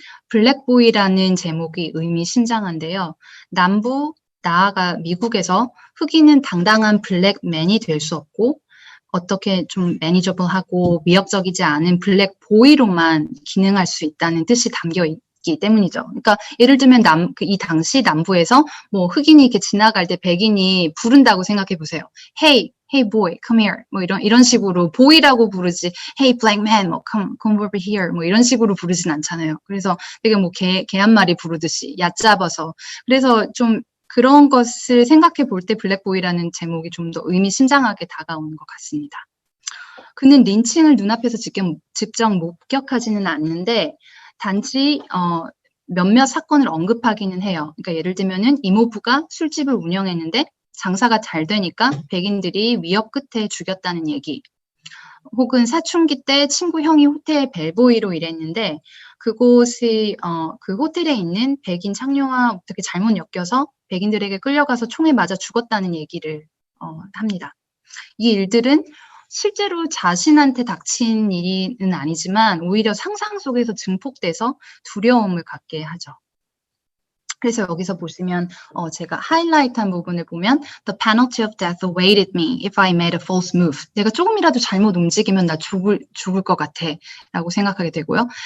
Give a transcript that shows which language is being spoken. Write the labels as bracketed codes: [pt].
[ko] 블랙보이라는 제목이 의미심장한데요. 남부, 나아가 미국에서 흑인은 당당한 블랙맨이 될 수 없고 어떻게 좀 매니저블하고 위협적이지 않은 블랙보이로만 기능할 수 있다는 뜻이 담겨 있기 때문이죠. 그러니까 예를 들면 이 당시 남부에서 뭐 흑인이 이렇게 지나갈 때 백인이 부른다고 생각해 보세요. [en] Hey boy, come here. [ko] 뭐 이런 식으로 보이라고 부르지. [en] Hey black man, 뭐 come over here. [ko] 뭐 이런 식으로 부르진 않잖아요. 그래서 되게 뭐 개 한 마리 부르듯이 얕잡아서. 그래서 좀 그런 것을 생각해 볼 때 블랙보이라는 제목이 좀 더 의미심장하게 다가오는 것 같습니다. 그는 린칭을 눈앞에서 직접 목격하지는 않는데 단지 몇몇 사건을 언급하기는 해요. 그러니까 예를 들면은 이모부가 술집을 운영했는데 장사가 잘 되니까 백인들이 위협 끝에 죽였다는 얘기. 혹은 사춘기 때 친구 형이 호텔 벨보이로 일했는데 그곳이 그 호텔에 있는 백인 창녀와 어떻게 잘못 엮여서 백인들에게 끌려가서 총에 맞아 죽었다는 얘기를 합니다. 이 일들은 실제로 자신한테 닥친 일은 아니지만 오히려 상상 속에서 증폭돼서 두려움을 갖게 하죠. 그래서 여기서 보시면 제가 하이라이트한 부분을 보면 [en] The penalty of death awaited me if I made a false move. [ko] 내가 조금이라도 잘못 움직이면 나 죽을 것 같아 라고 생각하게 되고요.